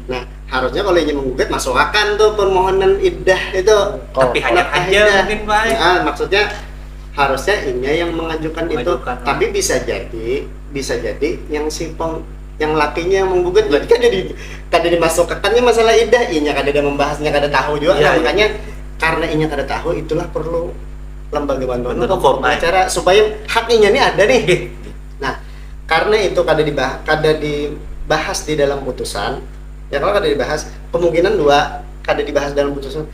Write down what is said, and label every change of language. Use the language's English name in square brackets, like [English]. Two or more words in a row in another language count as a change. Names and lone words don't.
[Indonesian] Nah, harusnya kalau ini menggugat masukkan tuh permohonan iddah itu. Tapi hanya aja mungkin baik. Nah, maksudnya harusnya inya yang mengajukan itu. Tapi bisa jadi yang yang lakinya yang menggugat. Berarti kan dimasukkannya masalah iddah, [Banjar] inya kada ada membahasnya, kada tahu juga. Nah, makanya karena inya kada tahu, itulah perlu lembaga bantuan hukum acara supaya hak inya nih ada nih. [Indonesian] Nah, karena itu kada dibahas di dalam putusan. [Banjar] Ya kalau kada dibahas, kemungkinan 2 kada dibahas dalam putusan.